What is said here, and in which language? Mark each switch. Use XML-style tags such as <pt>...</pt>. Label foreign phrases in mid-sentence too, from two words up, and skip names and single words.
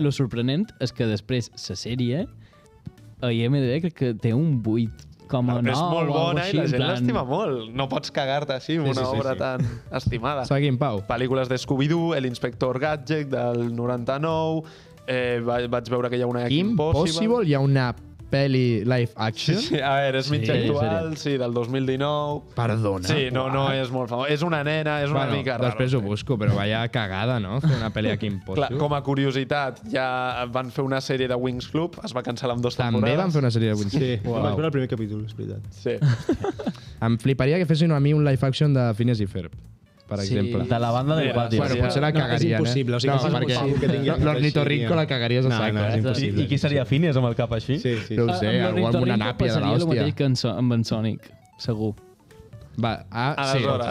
<ca>lo sorprenent és que després la sèrie a IMDb crec que té un 8,9 És molt bona i la gent l'estima l'estima molt. No pots cagar-te així amb una obra tan estimada. Seguim, Pau. Pel·lícules de Scooby-Doo, l'Inspector Gadget del 99, vaig veure que hi ha una Kim Possible, hi ha una pel·li</ca> <en>live action.</en> <ca>Sí, a veure, és mitja actual, sí, del 2019. Perdona. Sí, no és molt famós. És una nena, és una mica raro. Després ho busco, però vaya cagada, no? Fer una pel·li a Kim Clar, Possible. com a curiositat, ja van fer una sèrie de Wings Club, es va cancel·lar amb 2 temporades. També van fer una sèrie de Wings. Sí, vaig veure el primer capítol, és veritat. Sí. Em fliparia que fessin a mi un</ca> <en>live action</en> <ca>de Phineas i Ferb, per exemple. De la banda del pati. Bueno, potser la cagarien, impossible, o sigui, no, és perquè impossible que tingui l'ornitorrinco la cagaries a sac. No, és impossible. I qui seria Phineas amb el cap així? Sí, sí. No ho sé, algú amb una nàpia de el l'hòstia. mateix amb en Sonic, segur. Va, sí, Aleshores.</ca>